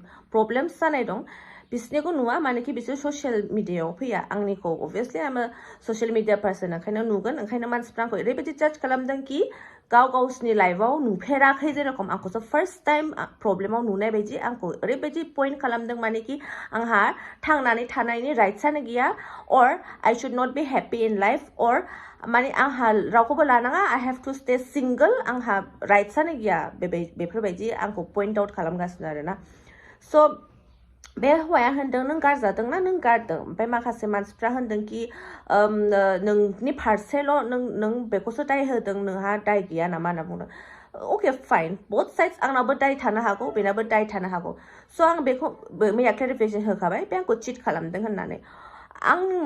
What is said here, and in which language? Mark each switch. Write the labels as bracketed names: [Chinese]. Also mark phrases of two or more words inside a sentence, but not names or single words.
[Bodo] प्रब्लेम्स जानाय दं बिसोरनिखौ नुवा मानेकि बिसोर [English] social media [Bodo] फैया आंनिखौ अभियासलि आङो [English] social media person [Bodo] ओंखायनो नुगोन ओंखायनो मानसिफ्रा आंखौ ओरैबायदि जाज खालामदों कि गावसिनि लाइफआव नुफेराखै जेरखम आंखौसो [English] first time [Bodo] प्रब्लेमाव नुनाय बायदि आंखौ ओरैबायदि पइन्ट खालामदों मानेकि आंहा थांनानै थानायनि राइट्सआनो गैया अर [English] I should not be happy in life or [Bodo] माने आंहा रावखौबो लानाङा [English] I have to stay single [Bodo] आंहा राइट्सआनो गैया बेफोरबायदि आंखौ [English] point out [Bodo] खालामगासिनो आरोना स' बे हौवाया होनदों नों गारजादोंना नों गारदों ओमफ्राय माखासे मानसिफ्रा होनदों कि नोंनि फारसेल' नों बेखौसो दाय होदों नोंहा दाय गैया नामा होनना बुंदों [English] okay fine both sides [Bodo] आंनाबो दाय थानो हागौ बेनाबो दाय थानो हागौ स' आं बेखौ मैया क्लेरिफिकेसन होखाबाय बे आंखौ चिट खालामदों होननानै आं